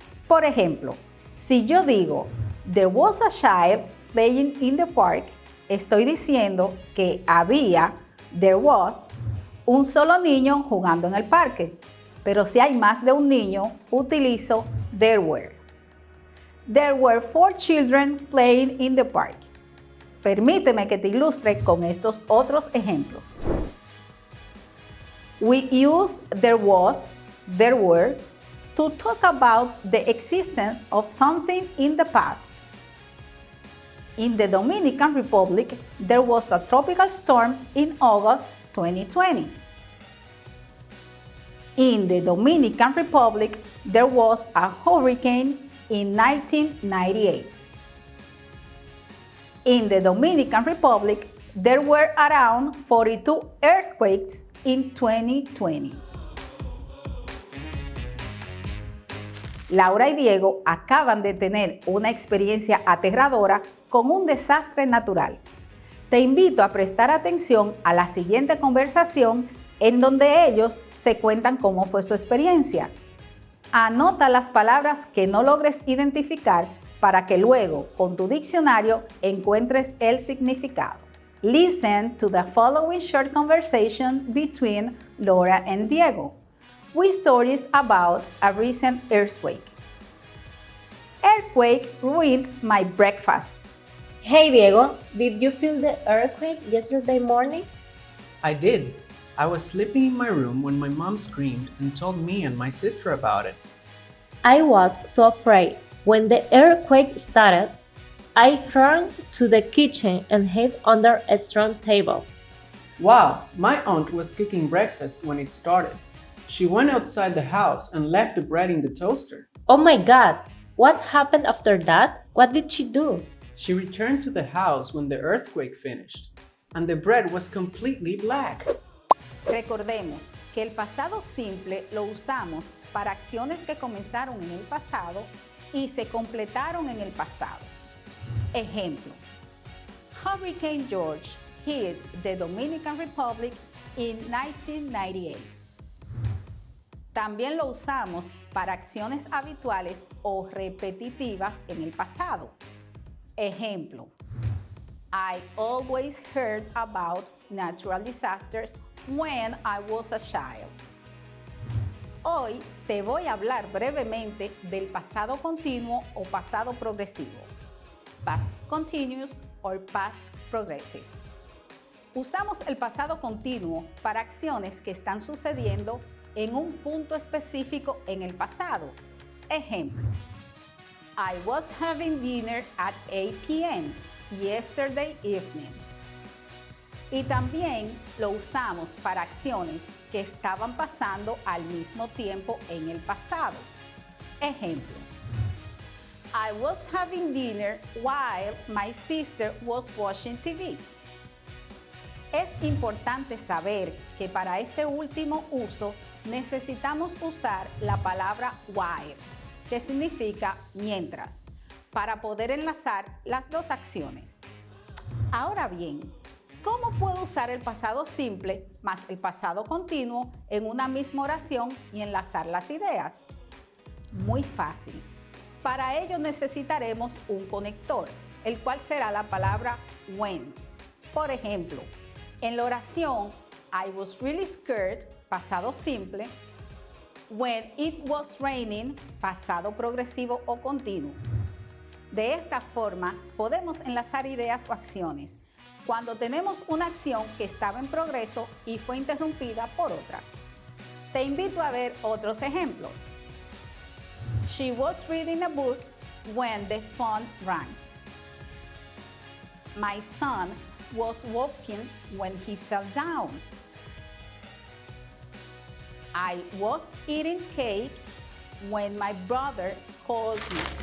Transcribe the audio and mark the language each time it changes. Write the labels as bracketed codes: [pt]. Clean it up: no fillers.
[es] Por ejemplo, si yo digo, [en] there was a child playing in the park, [es] estoy diciendo que había, [en] there was, [es] un solo niño jugando en el parque. Pero si hay más de un niño, utilizo [en] there were. There were 4 children playing in the park. [es] Permíteme que te ilustre con estos otros ejemplos. [en] We use there was, there were, to talk about the existence of something in the past. In the Dominican Republic, there was a tropical storm in August 2020. In the Dominican Republic, there was a hurricane in 1998. In the Dominican Republic, there were around 42 earthquakes in 2020. [es] Laura y Diego acaban de tener una experiencia aterradora con un desastre natural. Te invito a prestar atención a la siguiente conversación en donde ellos se cuentan cómo fue su experiencia. Anota las palabras que no logres identificar para que luego, con tu diccionario, encuentres el significado. [en] Listen to the following short conversation between Laura and Diego, with stories about a recent earthquake. Earthquake ruined my breakfast. Hey Diego, did you feel the earthquake yesterday morning? I did. I was sleeping in my room when my mom screamed and told me and my sister about it. I was so afraid. When the earthquake started, I ran to the kitchen and hid under a strong table. Wow, my aunt was cooking breakfast when it started. She went outside the house and left the bread in the toaster. Oh my god! What happened after that? What did she do? She returned to the house when the earthquake finished, and the bread was completely black. [es] Recordemos que el pasado simple lo usamos para acciones que comenzaron en el pasado y se completaron en el pasado. [en] Ejemplo: Hurricane George hit the Dominican Republic in 1998. [es] También lo usamos para acciones habituales o repetitivas en el pasado. [en] Ejemplo: I always heard about natural disasters when I was a child. [es] Hoy te voy a hablar brevemente del pasado continuo o pasado progresivo, [en] past continuous or past progressive. [es] Usamos el pasado continuo para acciones que están sucediendo en un punto específico en el pasado. [en] Ejemplo: I was having dinner at 8 p.m. yesterday evening. [es] Y también lo usamos para acciones que estaban pasando al mismo tiempo en el pasado. [en] Ejemplo: I was having dinner while my sister was watching TV. [es] Es importante saber que para este último uso necesitamos usar la palabra while, que significa mientras, para poder enlazar las dos acciones. Ahora bien, ¿cómo puedo usar el pasado simple más el pasado continuo en una misma oración y enlazar las ideas? Muy fácil. Para ello necesitaremos un conector, el cual será la palabra when. Por ejemplo, en la oración [en] I was really scared, [es] pasado simple, [en] when it was raining, [es] pasado progresivo o continuo. De esta forma podemos enlazar ideas o acciones cuando tenemos una acción que estaba en progreso y fue interrumpida por otra. Te invito a ver otros ejemplos. [en] She was reading a book when the phone rang. My son was walking when he fell down. I was eating cake when my brother called me.